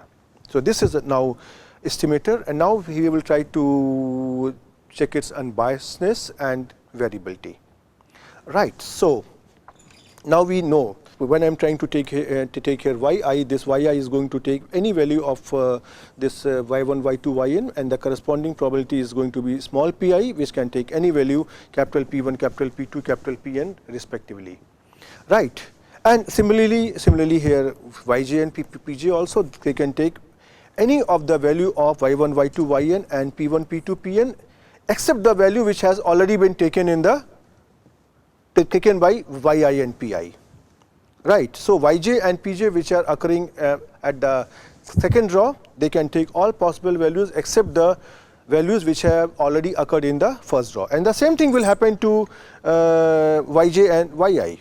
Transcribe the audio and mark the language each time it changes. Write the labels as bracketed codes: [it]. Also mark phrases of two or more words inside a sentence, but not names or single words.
[en] So this is now estimator, and now we will try to check its unbiasedness and variability. Right. So now we know when I am trying to take here yi, this yi is going to take any value of this y1, y2, yn, and the corresponding probability is going to be small pi, which can take any value capital P1, capital P2, capital Pn respectively. Right. And similarly here yj and pj also, they can take any of the value of y1, y2, yn and p1, p2, pn, except the value which has already been taken in the taken by yi and pi. Right. So yj and pj, which are occurring at the second row, they can take all possible values except the values which have already occurred in the first row, and the same thing will happen to yj and yi.